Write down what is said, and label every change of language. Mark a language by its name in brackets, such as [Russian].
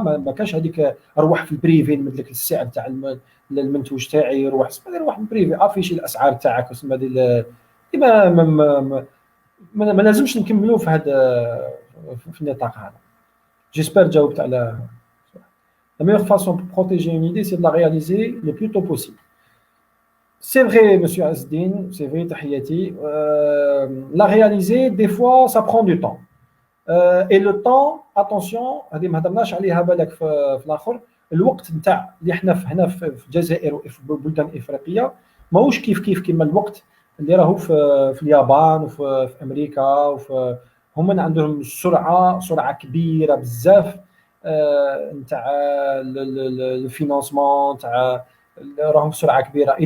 [Arabic] ما كانش هذيك اروح في البريفي نمد لك السعر تاع المنتوج تاعي، روح البريفي افيشي الاسعار تاعك وسما ما لازمش نكملوا في هذا في النطاق هذا. [French] جيسبر [Arabic] جاوبت على [French] la meilleure façon pour protéger une idée, c'est de la réaliser le plus tôt possible. C'est vrai, monsieur Asdin, c'est vrai, tahiyati. La réaliser, des fois, ça prend du temps. Et le temps, attention, [Arabic] هذه ما هضرناش عليها بالك في الاخر. الوقت نتاع اللي احنا هنا في الجزائر وفي بلدان افريقيه ماهوش كيف كيما الوقت اللي راهو في اليابان وفي امريكا هما عندهم سرعه كبيره بزاف نتاع الفينانسمون تاع راهم بسرعه كبيره.